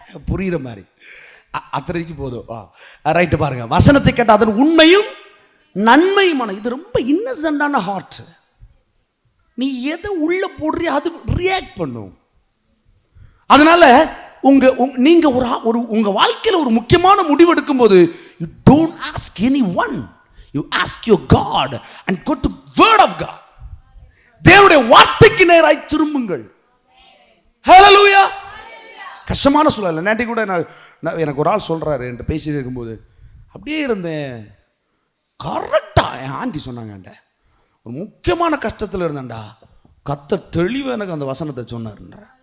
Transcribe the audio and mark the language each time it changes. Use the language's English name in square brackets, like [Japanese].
[Tamil] புரியுற மாதிரி அத்தனைக்கு போதும். ரைட்டு. பாருங்க, வசனத்தை கேட்ட அதன் உண்மையும் நன்மையுமான. இது ரொம்ப இன்னசென்டான ஹார்ட். நீ எதை உள்ள போடுறிய அது ரியாக்ட் பண்ணும். அதனால நீங்க ஒரு உங்க வாழ்க்கையில் ஒரு முக்கியமான முடிவு எடுக்கும் போது, [English] you don't ask anyone, you ask your God and go to word of God. [Tamil] தேவனுடைய வார்த்தைக்கு நேராய் திரும்புங்கள். ஹல்லேலூயா. கஷ்டமான சூழல். நேற்று கூட எனக்கு ஒரு ஆள் சொல்றாரு, என்கிட்ட பேசிட்டு இருக்கும்போது அப்படியே இருந்தேன். கரெக்டா என் ஆண்டி சொன்னாங்க, ஒரு முக்கியமான கஷ்டத்தில் இருந்தேன்டா, கத்த தெளிவாக எனக்கு அந்த வசனத்தை சொன்னாருன்ற.